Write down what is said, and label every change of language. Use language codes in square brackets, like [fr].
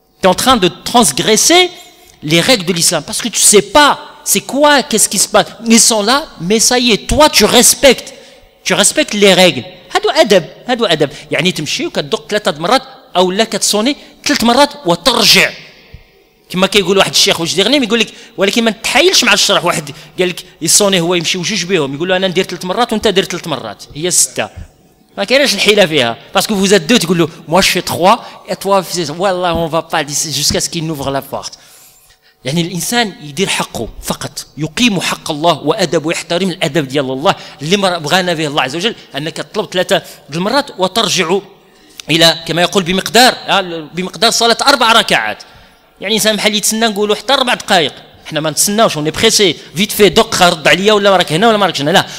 [fr] Tu es en train de transgresser les règles de l'islam parce que tu sais pas c'est quoi, qu'est-ce qui se passe. Ils sont là, mais ça y est, toi tu respectes les règles. [ar] هذا أدب. يعني تمشي وكتدق 3 مرات أو لا كتصوني 3 مرات وترجع. كما كيقول واحد الشيخ واش ديرني يقول لك ولكن ما تحايلش مع الشرح. واحد قال لك يصوني هو يمشي وجوج بهم، يقول له انا ندير 3 مرات وانت دير 3 مرات، هي 6. ما كايناش الحيله فيها باسكو [fr] vous êtes 2 [ar] تقول له [fr] moi je fais 3 et toi [ar] والله [fr] on va pas jusqu'à ce qu'il ouvre la porte. [ar] يعني الانسان يدير حقه فقط، يقيم حق الله وادب ويحترم الادب ديال الله اللي بغانا به الله عز وجل، انك تطلب 3 المرات وترجع الى كما يقول بمقدار صلاه 4 ركعات. يعني انسان بحال يتسنى نقولوا حتى 4 دقائق، احنا ما نتسناوش وني بريسي فيت في دق رد عليا ولا راك هنا ولا ما راكش هنا، لا.